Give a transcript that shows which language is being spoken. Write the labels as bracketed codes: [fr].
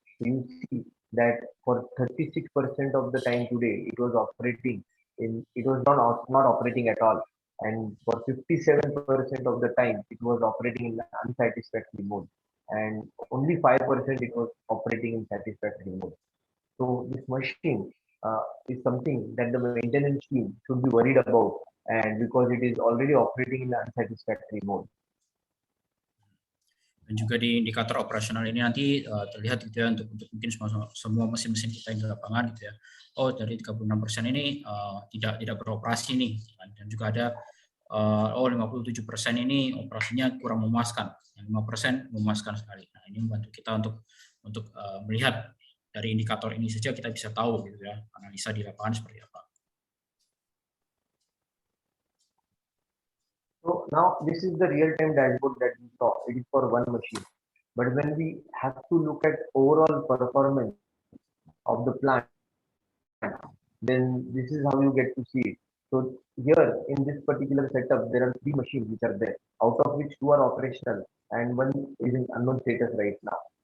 [en] So you see that for 36% of the time today it was operating it was not operating at all, and for 57% of the time it was operating in unsatisfactory mode, and only 5% it was operating in satisfactory mode. So this machine is something that the maintenance team should be worried about, and because it is already operating in unsatisfactory mode. [id] Dan juga di indikator operasional ini nanti terlihat gitu ya untuk mungkin semua mesin-mesin kita yang di lapangan gitu ya. Oh dari 36% ini tidak beroperasi nih. Dan juga ada 57% ini operasinya kurang memuaskan. 5% memuaskan sekali. Nah ini membantu kita untuk melihat dari indikator ini saja kita bisa tahu gitu ya analisa di lapangan seperti apa. [en] So now this is the real-time dashboard that we saw. It is for one machine. But when we have to look at overall performance of the plant, then this is how you get to see it. So here in this particular setup, there are 3 machines which are there, out of which 2 are operational and 1 is in unknown status right now.